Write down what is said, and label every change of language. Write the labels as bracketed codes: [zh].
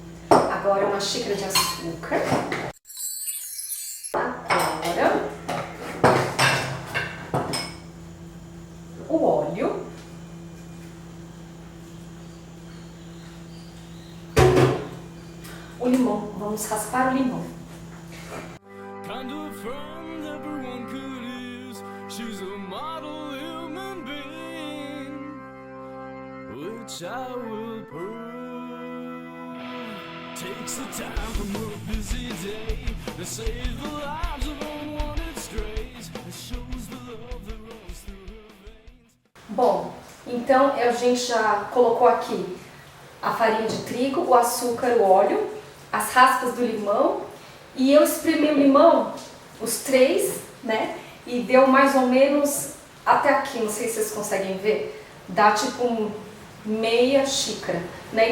[pt] Agora 1 xícara de açúcar. Agora o óleo. O limão, vamos raspar o limão. [en] Kind of friend everyone could use. She's a model human being, which I will prove. Takes the time from a busy day to save the lives of unwanted strays and shows the love that runs through her veins. [pt] Bom, então a gente já colocou aqui a farinha de trigo, o açúcar, o óleo, as raspas do limão, e eu espremi o limão, os 3, né? E deu mais ou menos até aqui, não sei se vocês conseguem ver, dá tipo meia xícara, né?